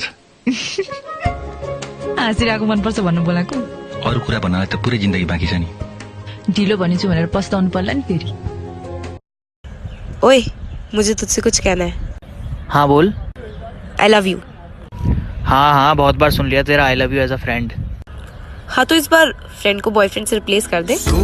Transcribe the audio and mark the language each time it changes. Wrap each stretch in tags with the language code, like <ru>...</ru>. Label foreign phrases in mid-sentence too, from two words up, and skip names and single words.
<ne>हाँसिरहेको मनपर्छ भन्नु बोलाको? अरू कुरा भन्नलाई त पुरै जिन्दगी बाँकी छ नि। ढिलो भनिछु भनेर पस्ताउनु पर्ला नि फेरि।</ne> <hi>ओए, मुझे तुझसे कुछ कहना है। हाँ बोल।</hi> <en>I love you.</en> <hi>हाँ हाँ बहुत बार सुन लिया तेरा</hi> <en>I love you as a friend.</en> <hi>हाँ तो इस बार फ्रेंड को बॉयफ्रेंड से रिप्लेस कर दे।</hi>